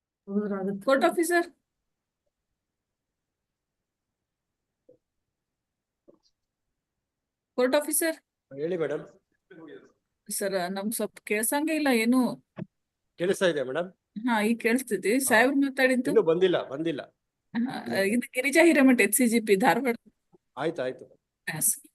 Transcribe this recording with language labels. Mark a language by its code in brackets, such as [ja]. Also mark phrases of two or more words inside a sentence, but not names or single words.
[en] Court officer. Court officer. [kn] ಹೇಳಿ ಮೇಡಮ್. ಸರ್ ನಮ್ಗೆ ಸ್ವಲ್ಪ ಕೇಳ್ಸಂಗೆ ಇಲ್ಲ ಏನು. ಕೇಳಿಸ್ತಾ ಇದೆ ಮೇಡಮ್? ಹಾ ಈಗ ಕೇಳಿಸ್ತಿದೆ. ಸಾಹೇಬ್ರು ಮಾತಾಡಿದ್ದು. ಇನ್ನು ಬಂದಿಲ್ಲ. ಇದು ಗಿರಿಜಾ ಹಿರೇಮಠ HCGP ಧಾರವಾಡ. ಆಯ್ತು. [en] Yes.